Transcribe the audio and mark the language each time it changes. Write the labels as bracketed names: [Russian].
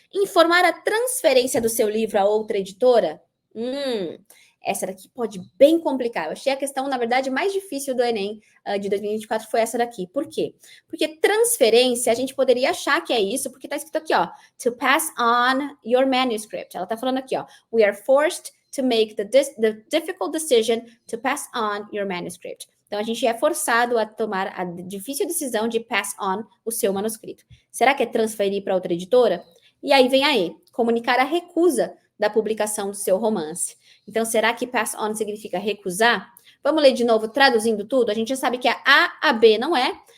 [Portuguese] Informar a transferência do seu livro a outra editora? Essa daqui pode bem complicar. Eu achei a questão, na verdade, mais difícil do Enem de 2024 foi essa daqui. Por quê? Porque transferência, a gente poderia achar que é isso, porque está escrito aqui, ó, [English] to pass on your manuscript. [Portuguese] Ela está falando aqui, ó, [English] we are forced to make the difficult decision to pass on your manuscript. [Portuguese] Então, a gente é forçado a tomar a difícil decisão de pass on o seu manuscrito. Será que é transferir para outra editora? E aí vem a E, comunicar a recusa da publicação do seu romance. Então, será que pass on significa recusar? Vamos ler de novo, traduzindo tudo? A gente já sabe que a B não é.